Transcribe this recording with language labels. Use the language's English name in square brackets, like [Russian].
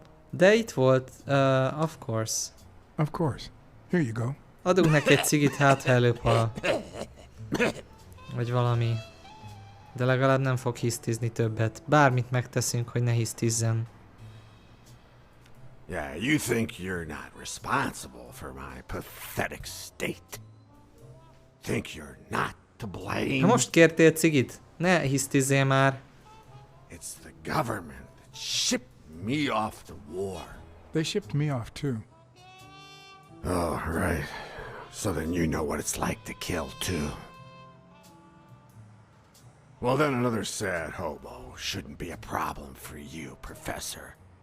[Hungarian] De itt volt, [English] of course. Of course. Here you go. [Hungarian] Adunk neki egy cigit, hát ha előbb vagy valami. De legalább nem fog hisztizni többet. Bármit megteszünk, hogy ne hisztizzen. [English] Yeah, you think you're not responsible for my pathetic state. Think you're not to blame? [Hungarian] Ha most kértél cigit, ne hisztizzél már. [English] It's the government that shipped me off to war. They shipped me off too. Oh, right. So then you know what it's like to kill too. Well, then another sad hobo shouldn't be a problem for you, Professor.